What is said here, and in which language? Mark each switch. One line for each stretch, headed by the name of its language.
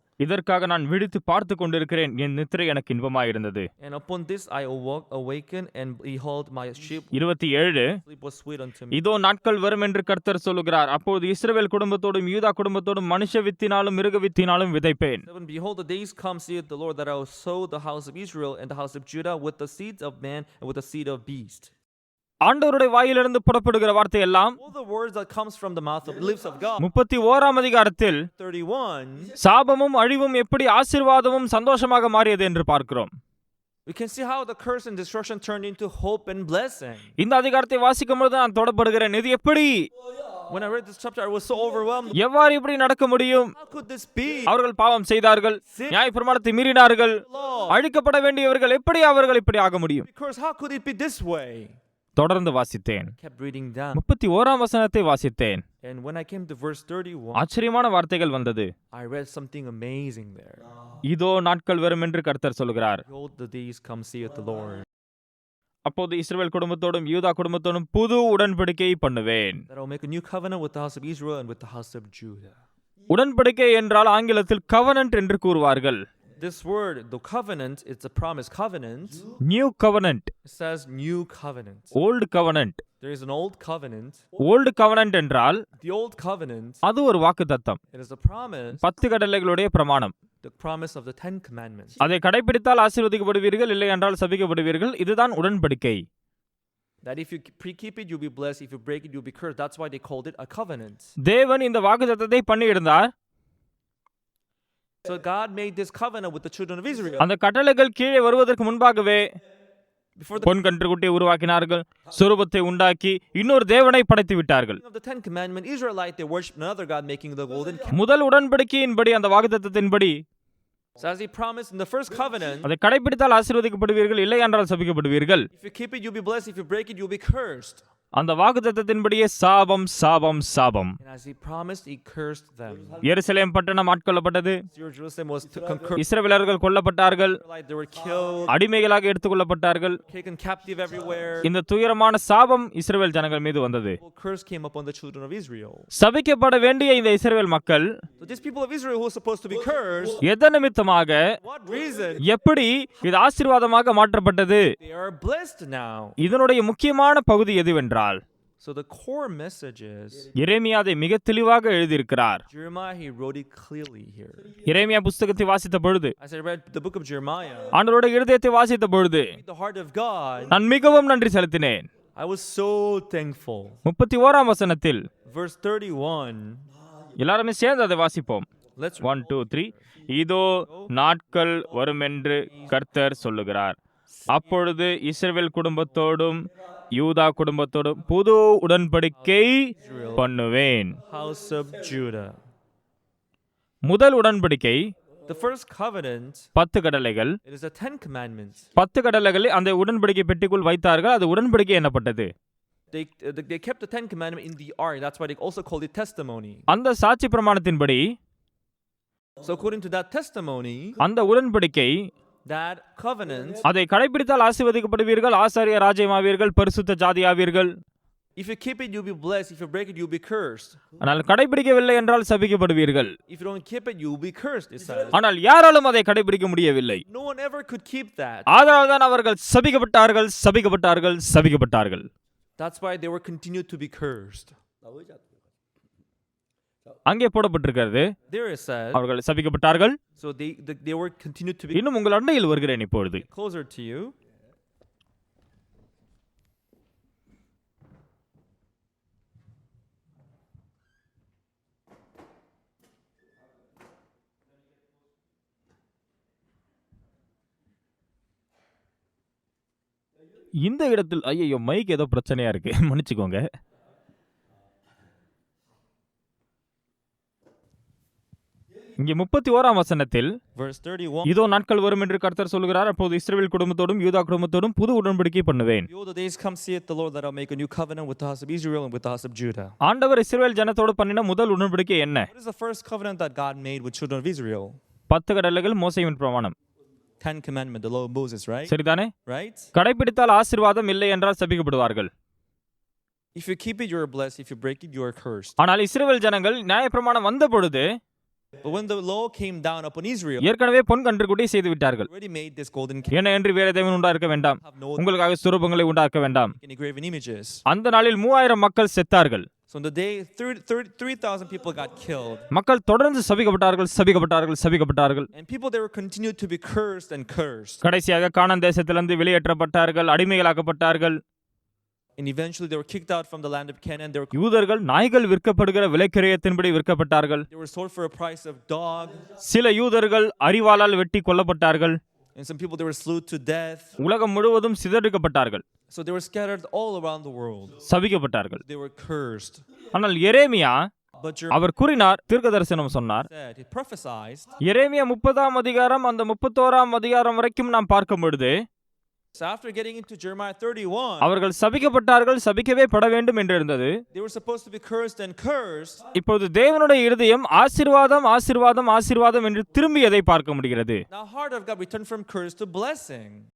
Tamil: இதற்காக நான் விழித்து பார்த்து கொண்டிருக்கிறேன், என் நித்திரை எனக்கு இன்பமாயிருந்தது.
English: And upon this I awakened, and behold, my sleep 27. was sweet unto me.
Tamil: இதோ நாட்கள் வரும் என்று கர்த்தர் சொல்லுகிறார், அப்போது இஸ்ரவேல் குடும்பத்தோடும் யூதா குடும்பத்தோடும் மனுஷ வித்தினாலும் மிருக வித்தினாலும் விதைப்பேன்.
English: Behold, the days come, saith the Lord, that I will sow the house of Israel and the house of Judah with the seeds of man and with the seed of beast.
Tamil: ஆண்டவருடைய வாயிலிருந்து புறப்படுகிற வார்த்தை எல்லாம்
English: All the words that comes from the mouth of the lips of God.
Tamil: 31ஆம் அதிகாரத்தில்
English: 31.
Tamil: சாபமும் அழிவும் எப்படி ஆசீர்வாதமும் சந்தோஷமாக மாறியது என்று பார்க்கிறோம்.
English: We can see how the curse and destruction turned into hope and blessing.
Tamil: இந்த அதிகாரத்தை வாசிக்கும்போது நான் தொடப்படுகிறேன், இது எப்படி?
English: When I read this chapter, I was so overwhelmed.
Tamil: எவ்வாறு இப்படி நடக்க முடியும்?
English: How could this be?
Tamil: அவர்கள் பாவம் செய்தார்கள், நியாயப்பிரமாணத்தை மீறினார்கள், அழிக்கப்பட வேண்டியவர்கள், எப்படி அவர்கள் இப்படி ஆக முடியும்?
English: Because how could it be this way?
Tamil: தொடர்ந்து வாசித்தேன்.
English: Kept reading down.
Tamil: 31ஆம் வசனத்தை வாசித்தேன்.
English: And when I came to verse 31,
Tamil: ஆச்சரியமான வார்த்தைகள் வந்தது.
English: I read something amazing there.
Tamil: இதோ நாட்கள் வரும் என்று கர்த்தர் சொல்கிறார்.
English: Behold, the days come, saith the Lord.
Tamil: அப்போது இஸ்ரவேல் குடும்பத்தோடும் யூதா குடும்பத்தோடும் புது உடன்படிக்கையை பண்ணுவேன்.
English: That I will make a new covenant with the house of Israel and with the house of Judah.
Tamil: உடன்படிக்கை என்றால் ஆங்கிலத்தில் covenant என்று கூறுவார்கள்.
English: This word, the covenant, it's a promise covenant. New covenant. It says new covenant. Old covenant. There is an old covenant. Old covenant
Tamil: என்றால்
English: The old covenant.
Tamil: அது ஒரு வாக்குத்தத்தம்.
English: It is a promise.
Tamil: 10 கட்டளைகளுடைய பிரமாணம்.
English: The promise of the 10 commandments.
Tamil: அதை கடைபிடித்தால் ஆசீர்வதிக்கப்படுவீர்கள், இல்லை என்றால் சபிக்கப்படுவீர்கள். இதுதான் உடன்படிக்கை.
English: That if you keep it, you'll be blessed. If you break it, you'll be cursed. That's why they called it a covenant.
Tamil: தேவன் இந்த வாக்குத்தத்தத்தை பண்ணியிருந்தார்.
English: So God made this covenant with the children of Israel.
Tamil: அந்த கட்டளைகள் கீழே வருவதற்கு முன்பாகவே
English: Before the
Tamil: பொன் கன்றுக்குட்டியை உருவாக்கினார்கள், சொரூபத்தை உண்டாக்கி இன்னொரு தேவனை படைத்து விட்டார்கள்.
English: of the Ten Commandments, Israelite they worshiped another God, making the golden calf.
Tamil: முதல் உடன்படிக்கையின்படி அந்த வாக்குத்தத்தத்தின்படி
English: So as He promised in the first covenant,
Tamil: அதை கடைபிடித்தால் ஆசீர்வதிக்கப்படுவீர்கள், இல்லை என்றால் சபிக்கப்படுவீர்கள்.
English: if you keep it, you'll be blessed. If you break it, you'll be cursed.
Tamil: அந்த வாக்குத்தத்தத்தின்படியே சாபம் சாபம் சாபம்.
English: And as He promised, He cursed them.
Tamil: எருசலேம் பட்டணம் ஆட்கொள்ளப்பட்டது.
English: Jerusalem was conquered.
Tamil: இஸ்ரவேலர்கள் கொல்லப்பட்டார்கள்,
English: They were killed,
Tamil: அடிமைகளாக எடுத்துக்கொள்ளப்பட்டார்கள்.
English: taken captive everywhere.
Tamil: இந்த துயரமான சாபம் இஸ்ரவேல் ஜனங்கள் மீது வந்தது.
English: Curse came upon the children of Israel.
Tamil: சபிக்கப்பட வேண்டிய இந்த இஸ்ரவேல் மக்கள்
English: So these people of Israel who were supposed to be cursed,
Tamil: எதன் நிமித்தமாக,
English: what reason?
Tamil: எப்படி இது ஆசீர்வாதமாக மாற்றப்பட்டது?
English: They are blessed now.
Tamil: இதனுடைய முக்கியமான பகுதி எதுவென்றால்,
English: So the core message is,
Tamil: எரேமியா அதை மிக தெளிவாக எழுதியிருக்கிறார்.
English: Jeremiah, he wrote it clearly here.
Tamil: எரேமியா புஸ்தகத்தை வாசித்த பொழுது,
English: As I read the book of Jeremiah,
Tamil: ஆண்டவருடைய இருதயத்தை வாசித்த பொழுது
English: the heart of God,
Tamil: நான் மிகவும் நன்றி செலுத்தினேன்.
English: I was so thankful.
Tamil: 31ஆம் வசனத்தில்
English: Verse 31,
Tamil: எல்லாருமே சேர்ந்து அதை வாசிப்போம்.
English: let's 1 2 3.
Tamil: இதோ நாட்கள் வருமென்று கர்த்தர் சொல்லுகிறார், அப்பொழுது இஸ்ரவேல் குடும்பத்தோடும் யூதா குடும்பத்தோடும் புது உடன்படிக்கை பண்ணுவேன்.
English: house of Judah.
Tamil: முதல் உடன்படிக்கை
English: The first covenant,
Tamil: 10 கட்டளைகள்.
English: it is the 10 commandments.
Tamil: 10 கட்டளைகளை அந்த உடன்படிக்கை பெட்டிக்குள் வைத்தார்கள். அது உடன்படிக்கை என்னப்பட்டது.
English: They kept the 10 commandments in the ark. That's why they also called it testimony.
Tamil: அந்த சாட்சி பிரமாணத்தின்படி,
English: So according to that testimony,
Tamil: அந்த உடன்படிக்கை,
English: that covenant,
Tamil: அதை கடைபிடித்தால் ஆசீர்வதிக்கப்படுவீர்கள், ஆசாரிய ராஜ்யமாவீர்கள், பரிசுத்த ஜாதியாவீர்கள்.
English: if you keep it, you'll be blessed. If you break it, you'll be cursed.
Tamil: ஆனால் கடைபிடிக்கவில்லை என்றால் சபிக்கப்படுவீர்கள்.
English: If you don't keep it, you'll be cursed, it says.
Tamil: ஆனால் யாராலும் அதை கடைபிடிக்க முடியவில்லை.
English: No one ever could keep that.
Tamil: ஆதலால் தான் அவர்கள் சபிக்கப்பட்டார்கள், சபிக்கப்பட்டார்கள், சபிக்கப்பட்டார்கள்.
English: That's why they were continued to be cursed.
Tamil: அங்கே போடப்பட்டிருக்கிறது,
English: There it says,
Tamil: அவர்கள் சபிக்கப்பட்டார்கள்.
English: so they were continued to be
Tamil: இன்னும் உங்கள் அண்டையில் வருகிறேன் இப்பொழுது.
English: closer to you.
Tamil: இந்த இடத்தில் ஐயோ மைக் ஏதோ பிரச்சனையா இருக்கு, மன்னிச்சுக்கோங்க. இங்கே 31ஆம் வசனத்தில்,
English: Verse 31.
Tamil: இதோ நாட்கள் வரும் என்று கர்த்தர் சொல்கிறார், அப்போது இஸ்ரவேல் குடும்பத்தோடும் யூதா குடும்பத்தோடும் புது உடன்படிக்கை பண்ணுவேன்.
English: Behold, the days come, saith the Lord, that I'll make a new covenant with the house of Israel and with the house of Judah.
Tamil: ஆண்டவர் இஸ்ரவேல் ஜனத்தோடு பண்ணின முதல் உடன்படிக்கை என்ன?
English: What is the first covenant that God made with children of Israel?
Tamil: 10 கட்டளைகள், மோசேயின் பிரமாணம்.
English: 10 commandment, the law of Moses, right?
Tamil: சரிதானே?
English: Right?
Tamil: கடைபிடித்தால் ஆசீர்வாதம், இல்லை என்றால் சபிக்கப்படுவார்கள்.
English: If you keep it, you are blessed. If you break it, you are cursed.
Tamil: ஆனால் இஸ்ரவேல் ஜனங்கள் நியாயப்பிரமாணம் வந்த பொழுது
English: But when the law came down upon Israel,
Tamil: ஏற்கனவே பொன் கன்றுக்குட்டியை செய்து விட்டார்கள்.
English: already made this golden calf,
Tamil: என்ன என்று வேற தேவன் உண்டாக்க வேண்டாம்,
English: have no
Tamil: உங்களுக்காக சுரூபங்களை உண்டாக்க வேண்டாம்.
English: any graven images.
Tamil: அந்த நாளில் 3000 மக்கள் செத்தார்கள்.
English: So on the day, 3,000 people got killed.
Tamil: மக்கள் தொடர்ந்து சபிக்கப்பட்டார்கள், சபிக்கப்பட்டார்கள், சபிக்கப்பட்டார்கள்.
English: And people, they were continued to be cursed and cursed.
Tamil: கடைசியாக கானான் தேசத்திலிருந்து வெளியேற்றப்பட்டார்கள், அடிமைகளாக்கப்பட்டார்கள்.
English: And eventually they were kicked out from the land of Canaan. They were,
Tamil: யூதர்கள் நாய்கள் விற்கப்படுகிற விலைக்கிரயத்தின்படி விற்கப்பட்டார்கள்.
English: they were sold for a price of dog.
Tamil: சில யூதர்கள் அரிவாளால் வெட்டி கொல்லப்பட்டார்கள்.
English: And some people, they were slew to death.
Tamil: உலகம் முழுவதும் சிதறடிக்கப்பட்டார்கள்,
English: So they were scattered all around the world.
Tamil: சபிக்கப்பட்டார்கள்.
English: They were cursed.
Tamil: ஆனால் எரேமியா
English: But Jeremiah
Tamil: அவர் கூறினார், தீர்க்கதரிசனம் சொன்னார்.
English: said, he prophesied.
Tamil: எரேமியா 30ஆம் அதிகாரம் அந்த 31ஆம் அதிகாரம் வரைக்கும் நாம் பார்க்கும் பொழுது,
English: So after getting into Jeremiah 31,
Tamil: அவர்கள் சபிக்கப்பட்டார்கள், சபிக்கவே பட வேண்டும் என்று இருந்தது.
English: they were supposed to be cursed and cursed.
Tamil: இப்போது தேவனுடைய இருதயம் ஆசீர்வாதம், ஆசீர்வாதம், ஆசீர்வாதம் என்று திரும்பியதை பார்க்க முடிகிறது.
English: Now heart of God returned from curse to blessing.